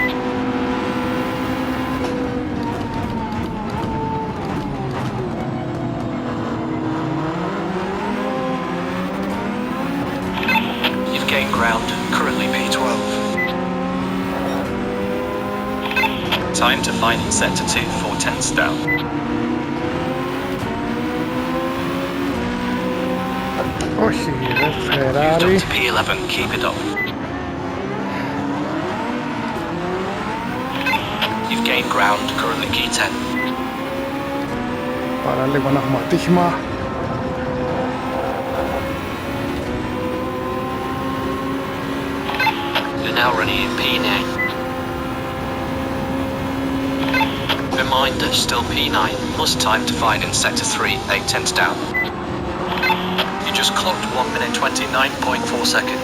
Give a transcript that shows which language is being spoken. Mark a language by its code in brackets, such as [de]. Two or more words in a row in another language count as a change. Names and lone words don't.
[en] You've gained ground, currently P12. Time to find in sector 2, 4 tenths down. [el] Όχι, ρε Ferrari. [en] To P11, keep it up. You've gained ground, currently P10. [el] Παραλίγο να έχουμε ατύχημα. [en] You're now running in P9. Reminder, still P9. Plus time to find in sector 3, 8 tenths down. You just clocked 1 minute 29.4 seconds.